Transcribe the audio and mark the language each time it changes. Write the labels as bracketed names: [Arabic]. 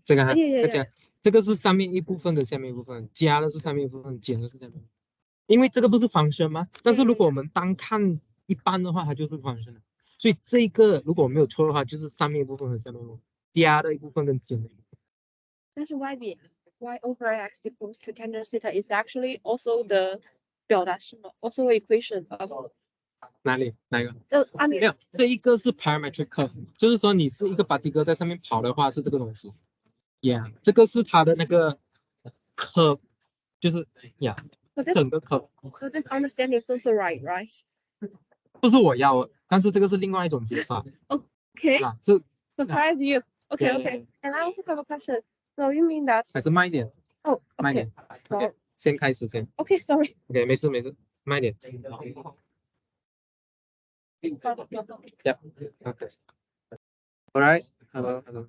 [Chinese] 这个哈，这个是上面一部分的下面一部分，加的是上面一部分，减的是下面。因为这个不是 function 吗？但是如果我们单看一般的话，它就是 function 了。所以这个如果我没有错的话，就是上面一部分和下面一部分，加的一部分跟减的一部分。但是 [English] y over x equals to tangent theta is actually also the [Chinese] 表达式吗 [English] ？also equation of [Chinese] 哪一个？没有，这一个是 parametric curve， 就是说你是一个 particle 在上面跑的话是这个东西。这个是它的那个 curve， 就是整个 curve。 [English] So this understanding is also right？ [Chinese] 不是我要的，但是这个是另外一种解法。 [English] Okay. [Chinese] 这 [English] Surprise you. Okay. And I also have a question. So you mean that? [Chinese] 还是慢一点。慢一点。OK， 先开始先。 [English] Okay, sorry. [Chinese] OK， 没事，慢一点。 [English] Yep. Okay. All right. Hello.